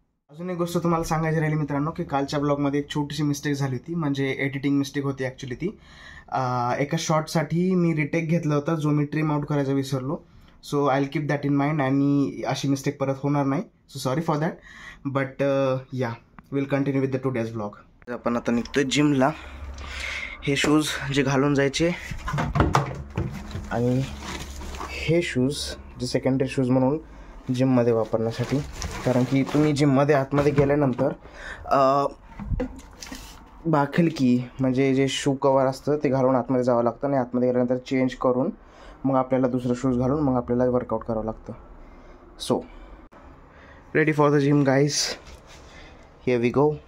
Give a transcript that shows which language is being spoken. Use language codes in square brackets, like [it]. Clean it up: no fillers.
[mr] अजून एक गोष्ट तुम्हाला सांगायची राहिली मित्रांनो की कालच्या ब्लॉगमध्ये एक छोटीशी मिस्टेक झाली होती. म्हणजे एडिटिंग मिस्टेक होती ॲक्च्युली ती. एका शॉर्टसाठी मी रिटेक घेतला होता जो मी ट्रिम आउट करायचा विसरलो. [en] so I will keep that in mind [mr] आणि अशी मिस्टेक परत होणार नाही. [en] So sorry for that. But ya will continue with the today's blog. [mr] आपण आता निघतो जिमला. हे शूज जे घालून जायचे आणि हे शूज जे सेकंडरी शूज म्हणून जिममध्ये वापरण्यासाठी. कारण की तुम्ही जिममध्ये आतमध्ये गेल्यानंतर बाखलकी म्हणजे जे शू कवर असतं ते घालून आतमध्ये जावं लागतं आणि आतमध्ये गेल्यानंतर चेंज करून मग आपल्याला दुसरं शूज घालून मग आपल्याला वर्कआउट करावं लागतं. [en] सो ready for the gym guys, here we go.